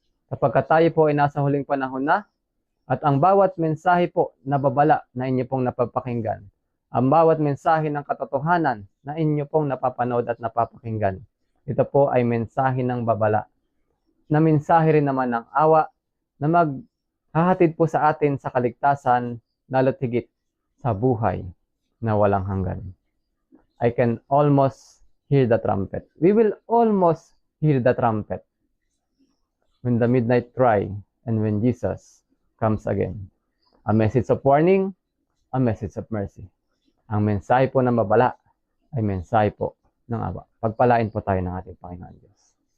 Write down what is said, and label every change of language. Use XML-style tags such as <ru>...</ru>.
<tl>Kapag tayo po ay nasa huling panahon na, at ang bawat mensahe po na babala na inyo pong napapakinggan, ang bawat mensahe ng katotohanan na inyo pong napapanood at napapakinggan, ito po ay mensahe ng babala, na mensahe rin naman ng awa, na maghahatid po sa atin sa kaligtasan, lalo't higit sa buhay na walang hanggan.</tl> <en>I can almost hear the trumpet. We will almost hear the trumpet when the midnight cry and when Jesus comes again. A message of warning, a message of mercy.</en> <tl>Ang mensahe po ng babala ay mensahe po ng awa. Pagpalain po tayo ng ating Panginoon Diyos.</tl>